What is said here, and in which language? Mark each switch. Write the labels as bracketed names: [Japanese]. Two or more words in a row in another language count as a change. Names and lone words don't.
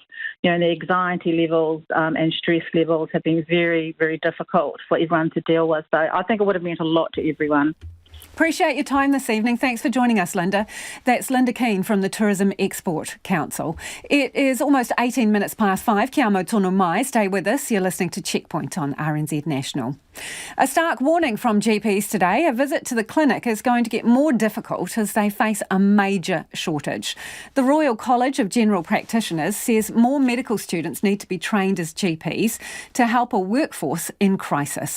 [English] The anxiety levels and stress levels have been very, very difficult for everyone to deal with. So I think it would have meant a lot to everyone. Appreciate your time this evening. Thanks for joining us, Linda. That's Linda Keane from the Tourism Export Council. It is almost 18 minutes past 5. [Māori] Kia mau tono mai. [English] Stay with us. You're listening to Checkpoint on RNZ National. A stark warning from GPs today. A visit to the clinic is going to get more difficult as they face a major shortage. The Royal College of General Practitioners says more medical students need to be trained as GPs to help a workforce in crisis.